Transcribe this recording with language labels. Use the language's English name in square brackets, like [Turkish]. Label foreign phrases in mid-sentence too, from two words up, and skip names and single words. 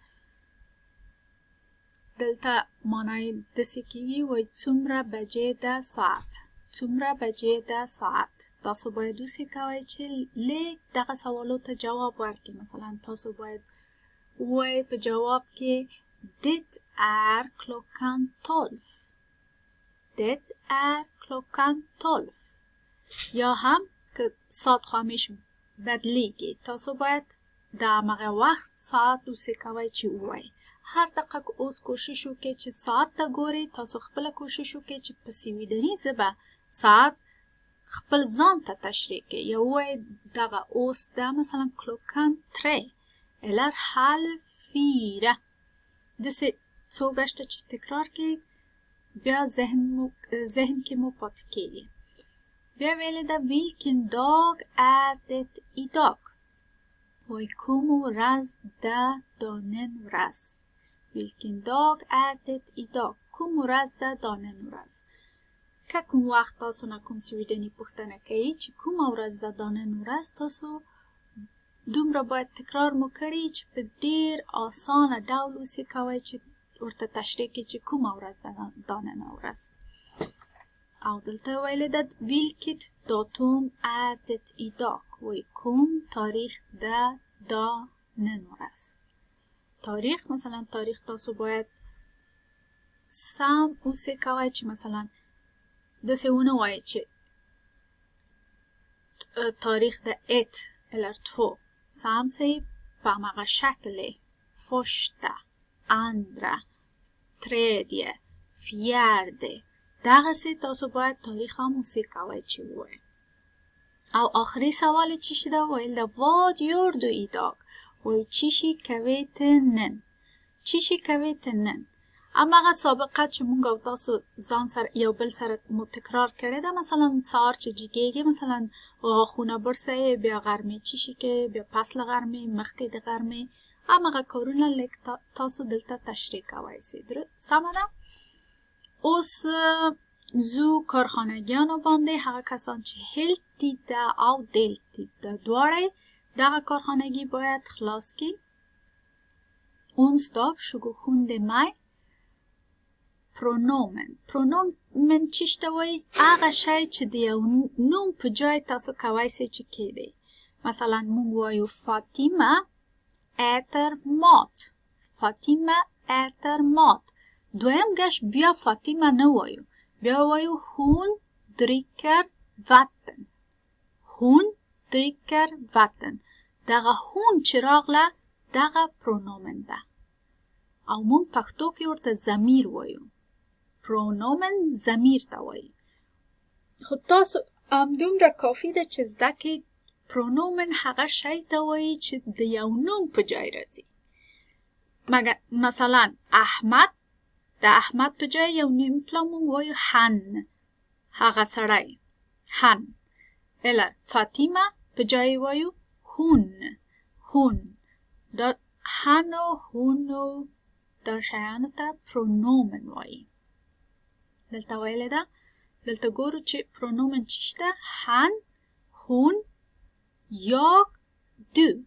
[Pashto] دلته معنی داسې کېږي وایي څومره بجې ده ساعت. څومره بجې ده ساعت. تاسو باید دوسې کوئ چې لږ دغه سوالو ته جواب ورکړئ. مثلا تاسو باید وایئ په جواب کې [Swedish] dit är klockan 12. Det är klockan 12. [Pashto] یا هم که ساعت خو همیشه بدلیږي، تاسو باید د همغه وخت ساعت دوسې کوئ چې ووایئ. هر دقیقه که اوس کوشش وکړئ چې ساعت ته ګورئ، تاسو خپله کوشش وکړئ چې په سویډني ژبه ساعت خپل ځان ته تشریح کړئ. یا ووایئ دغه اوس ده مثلا [Swedish] klockan 3 eller halv 4. [Pashto] داسې څو ګشته چې تکرار کړئ بیا ذهن کې مو پاتې کېږي. بیا ویلې ده [Swedish] vilken dag är det idag؟ [Pashto] وایي کوم ورځ ده دا نن ورځ. [Swedish] vilken dag är det idag؟ [Pashto] کوم ورځ ده دا نن ورځ. که کوم وخت تاسو نه کوم سویډني پوښتنه کوي چې کومه ورځ ده دا نن ورځ، تاسو دومره باید تکرار مو کړي چې په ډیر آسانه ډول اوسې کوئ چې ورته تشریح کړئ چې کومه ورځ ده دا نن ورځ. او دلته ویلې ده [Swedish] vilket datum är det idag؟ [Pashto] وایي کوم تاریخ ده دا نن ورځ. تاریخ مثلا تاریخ تاسو باید سم اوسې کوئ چې مثلا داسې ونه وایئ چې تاریخ ده [Swedish] ett eller 2. Sam säger på många shakle. Första, andra, tredje, fjärde. [Pashto] دغه سه تاسو باید تاریخ هم اوسې کوئ چې ووایئ. او آخري سوال چی شي ده؟ ویل ده [Swedish] vad gör du idag؟ [Pashto] وایي چی شي کوې ته نن؟ چی شي کوې ته نن؟ هماغه سابقه چې مونږ او تاسو ځان سره یو بل سره مو تکرار کړی ده. مثلا سهار چې جګیږي مثلا غاښونه برسئ، بیا غرمې چی شي کې، بیا پس له غرمې، مخکې د غرمې، هماغه کارونه لږ تاسو دلته تشریح کوئ سئ. سمه ده؟ اوس زو کارخانګیانو باندې هغه کسان چې هلتید ده او دلتید ده دواړه دغه کارخانګي باید خلاص کړي. [Swedish] onsdag 27 maj. [Pashto] پرونومن چی شته وایي؟ هغه شی چې د یو نوم په جای تاسو کولی شئ چې کښېږدئ. مثلا مونږ وایو فاطمه [Swedish] äter mat. فاطمه äter mat. [Pashto] دویم ګش بیا فاطمه نه وایو، بیا وایو [Swedish] hon dricker vatten. هون dricker vatten. [Pashto] دغه هون چې راغله دغه پرونومن ده او مونږ پښتو کې ورته ضمیر وایو. پرونومن ضمیر ته وایي. خو تاسو همدومره کافي ده چې زده کړئ پرونومن هغه شی ته وایي چې د یو نوم په جای راځي. مثلا احمد، د احمد په جای یو نیم پلا مونږ وایو هن. هغه سړی هن. الا فاطمه به جای وایو هون. دا هن و هون و دا شیانو تا پرونومن وایی. دلتا ویلی دا دلتا گورو چه پرونومن چیشتا [Swedish] han, hon, jag, du.